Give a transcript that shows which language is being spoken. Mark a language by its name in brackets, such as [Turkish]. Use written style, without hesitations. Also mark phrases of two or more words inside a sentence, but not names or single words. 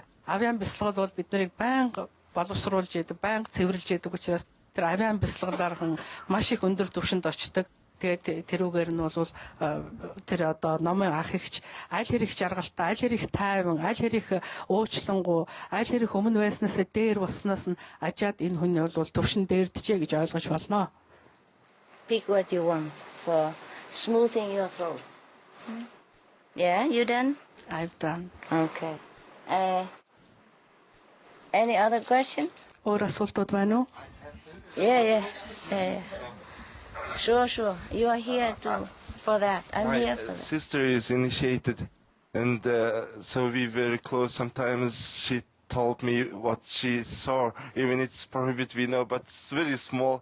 [Mongolian] Авиан бясалгал бол бид нарыг байнга боловсруулж яадаг, байнга цэвэрлж яадаг учраас тэр авиан бясалгалаар маш их өндөр түвшинд очдог. Тэгээд тэрүүгээр нь бол тэр одоо номын ах ихч аль хэрэг жаргалтай, аль хэрэг тайван, аль хэрэг уучлангуй, аль хэрэг өмнө байснаас дээр болсноос нь ажаад энэ хүн бол төвшин дээрдэжээ гэж ойлгож болно. [English] Pick what you want for smoothing your throat. Yeah, you done? I've done. Okay. Any other question? [Mongolian] Өөр асуултууд байна уу? [English] Yeah. Sure. You are here for that. I'm My here for that. sister is initiated, and so we very close. Sometimes she told me what she saw, even it's prohibited, we know, but it's very small.